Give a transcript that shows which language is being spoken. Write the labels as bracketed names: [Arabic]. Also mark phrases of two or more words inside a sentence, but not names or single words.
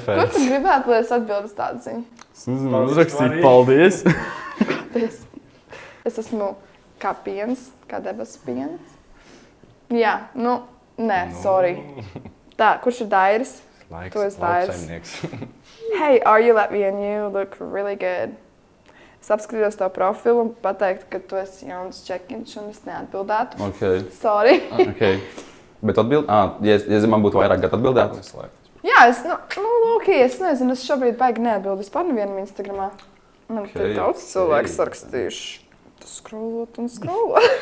[Latvian] tu gribētu, lai es atbildu uz tādu ziņu? Es nezinu, uzrakstīt paldies. Es esmu kā piens, kā debesu piens. Jā, nē, sorry. Tā, kurš ir Dairis? Tu esi Dairis. [English] Hey, are you Latvian? You look really good. [Latvian] Es apskatījos tavu profilu un pateiktu, ka tu esi jauns čekiņš un es neatbildētu. Okay. Sorry. Okay. Bet ja man būtu vairāk gadu atbildēt? Jā, es nezinu, es šobrīd baigi neatbildu vispār nevienam Instagramā. Man te daudz cilvēku sarakstījuši. Tas scrollot un scrollot.